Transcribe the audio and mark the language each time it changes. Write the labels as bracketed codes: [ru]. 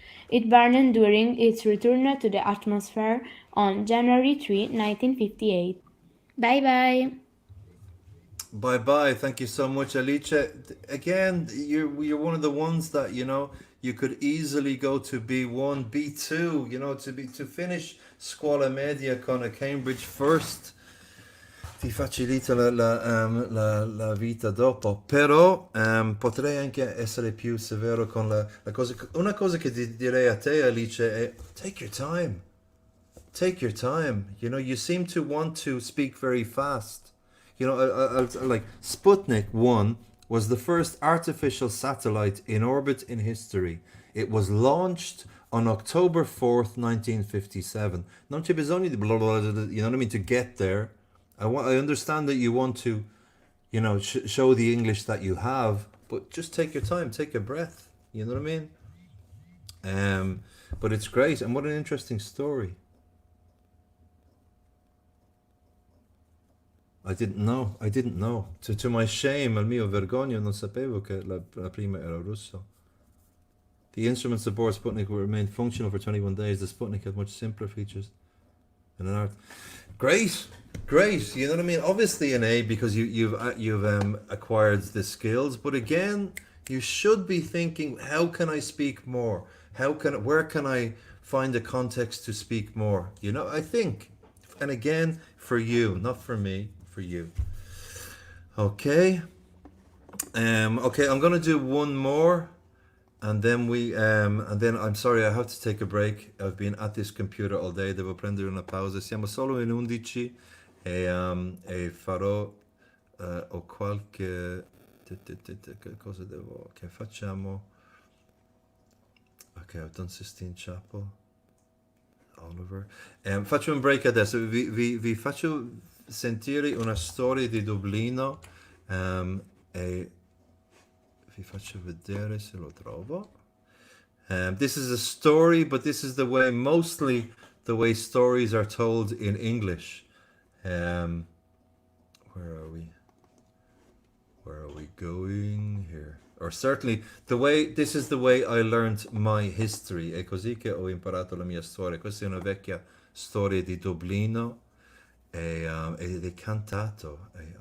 [en] It burned during its return to the atmosphere on January 3, 1958. Bye bye. Bye bye. Thank you so much, Alice. Again, you're one of the ones that you could easily go to B1, B2. To finish [it] scuola media con a Cambridge first ti facilita la vita dopo. Però potrei anche essere più severo con la cosa. Una cosa che ti direi a te, Alice, è [en] take your time. Take your time. You seem to want to speak very fast. Like Sputnik 1 was the first artificial satellite in orbit in history. It was launched on October 4th, 1957. [it] Non c'è bisogno di [en] blah, blah, blah, you know what I mean, to get there. I understand that you want to, show the English that you have, but just take your time, take a breath. You know what I mean? But it's great, and what an interesting story. I didn't know. To my shame, [it] al mio vergogna, non sapevo che la prima era russo. [en] The instruments aboard Sputnik will remain functional for 21 days. The Sputnik has much simpler features than an art. Great. You know what I mean? Obviously an A because you've acquired the skills, but again, you should be thinking, how can I speak more? Where can I find a context to speak more? I think, and again, for you, not for me. For you. Okay. Okay, I'm gonna do one more, and then I'm sorry, I have to take a break. I've been at this computer all day. [it] Devo prendere una pausa. Siamo solo in 11 e farò ho qualche cosa che facciamo. [en] Ok, I've done Sistine Chapel. [it] Oliver. Faccio un break adesso. Vi faccio sentire una storia di Dublino e vi faccio vedere se lo trovo. [en] This is a story, but this is mostly the way stories are told in English. Where are we? Where are we going here? Or certainly this is the way I learned my history. [it] È così che ho imparato la mia storia. Questa è una vecchia storia di Dublino ed è cantato.